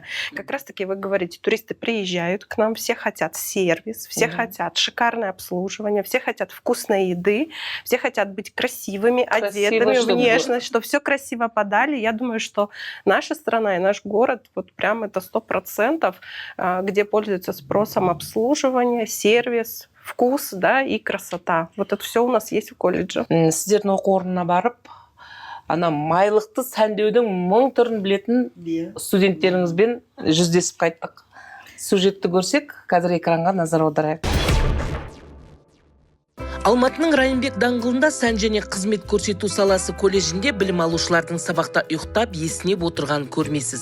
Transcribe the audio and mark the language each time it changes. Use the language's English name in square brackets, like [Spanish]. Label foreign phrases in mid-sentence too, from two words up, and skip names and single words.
[Russian] Как раз-таки вы говорите, туристы приезжают к нам, все хотят сервис, все хотят шикарное обслуживание, все хотят вкусной еды, все хотят быть красивыми, одетыми, чтобы внешность, что все красиво подали. Я думаю, что наша страна и наш город, вот прям это 100%, где пользуется спросом обслуживание, сервис, вкус, да, и красота. Вот это все у нас есть в колледже. [Kazakh] Сіздердің оқу орнына барып, ана майлықты сәндеудің 1000 түрін білетін студенттеріңізбен жүздесіп қайттық. Сюжетті көрсек, қазір экранға назар аударайық. Алматының Райымбек даңғылында сән және қызмет көрсету саласы колледжінде білім алушылардың сабақта ұйықтап, есінеп отырған көрмесіз.